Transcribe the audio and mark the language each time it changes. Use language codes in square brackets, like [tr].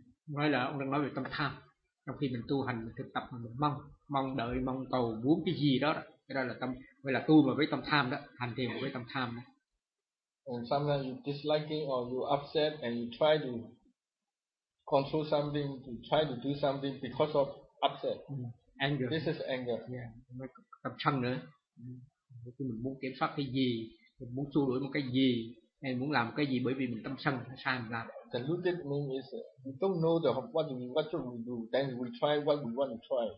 [vi] Nói là ông đang nói về tâm tham. Trong khi mình tu hành, mình thực tập, mình mong đợi, mong cầu, muốn cái gì đó. Cái đó là tâm, gọi là tu mà với tâm tham đó, hành thiền với tâm tham đó. [en] And sometimes you disliking or you upset and you try to control something, to try to do something because of upset. Anger. This is anger. [vi] Yeah. Tâm sân nữa. Mình muốn kiểm soát cái gì, mình muốn xua đuổi một cái gì, hay muốn làm cái gì bởi vì mình tâm sân, sai mình làm. [en] The deluded mean is we don't know the what should we do, then we try what we want to try.